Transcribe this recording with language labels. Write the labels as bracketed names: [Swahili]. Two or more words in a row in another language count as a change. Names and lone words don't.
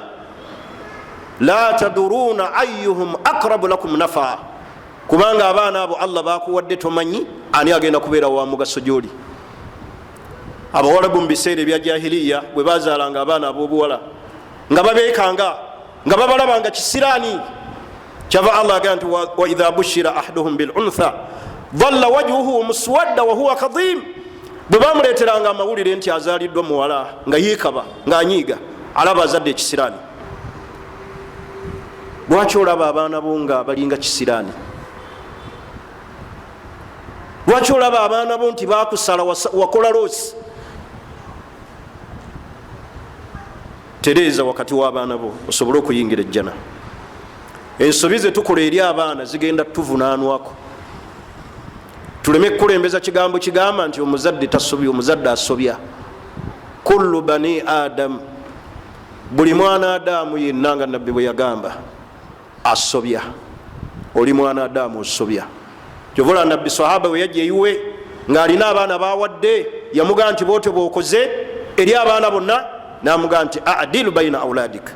[Arabic] لا تدرون أيهم أقرب لكم نفعا, [Ganda] kubanga abaana abo Allah bakuwadde tomanyi ani agenda kubeera wa mugaso gy'oli. Abawalabu mu biseera ebya jahiliya bwe bazaalanga abaana ab'obuwala nga babeekanga nga babalabanga kisiraani, kyava Allah agamba nti [Arabic] وإذا بشر أحدهم بالأنثى ظل وجهه مسودا وهو كظيم. [Ganda] Bwe bamuleeteranga amawulire nti azaaliddwa muwala nga yeekaba ng'anyiiga, alaba azadde ekisiraani. Lwaki olaba abaana bo nga balinga kisiraani? Lwaki olaba abaana bo nti bakusala wakola loosi? Tereeza wakati w'abaana bo osobole okuyingira ejjana. Ensobi ze tukola eri abaana zigenda tuvunaanwako. Tuleme kukulembeza kigambo kigamba nti omuzadde tasobya, omuzadde asobya. [Arabic] كل بني آدم, [Ganda] buli mwana Adamu yenna nga nabbi bwe yagamba asobya. Oli mwana Adamu osobya. Kyovola nabbi sahaba we yajja eyiwe ng'alina abaana bawadde, yamugamba nti bwotyo bw'okoze eri abaana bonna, n'amugamba nti [Arabic] اعدلوا بين أولادك.